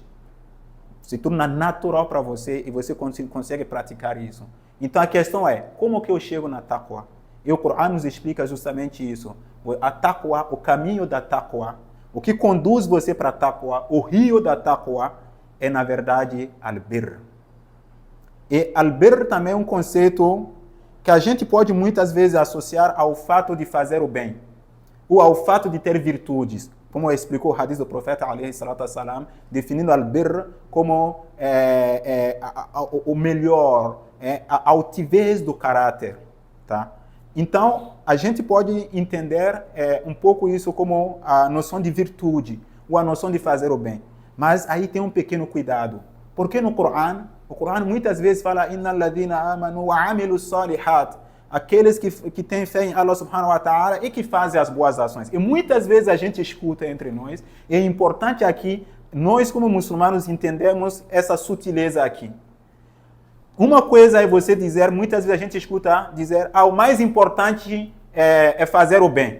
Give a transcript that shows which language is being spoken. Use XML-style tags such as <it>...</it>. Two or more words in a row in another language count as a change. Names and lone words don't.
<pt>Se torna natural para você e você consegue praticar isso. Então a questão é, como que eu chego na Taqwa? E o Coran nos explica justamente isso. A Taqwa, o caminho da Taqwa, o que conduz você para a Taqwa, o rio da Taqwa, é na verdade al-birr. E al-birr também é um conceito que a gente pode muitas vezes associar ao fato de fazer o bem, ou ao fato de ter virtudes, como explicou o hadith do profeta,</pt> <ar>عليه الصلاة والسلام,</ar> <pt>definindo al-birr como o melhor, a altivez do caráter. Tá? Então, a gente pode entender um pouco isso como a noção de virtude, ou a noção de fazer o bem. Mas aí tem um pequeno cuidado. Porque no Coran, o Coran muitas vezes fala</pt> <ar>إن الذين آمنوا وعملوا الصالحات,</ar> <pt>aqueles que têm fé em Allah</pt> <ar>سبحانه وتعالى</ar> <pt>e que fazem as boas ações. E muitas vezes a gente escuta entre nós, e é importante aqui, nós como muçulmanos entendemos essa sutileza aqui. Uma coisa é você dizer, muitas vezes a gente escuta dizer, o mais importante é fazer o bem.</pt>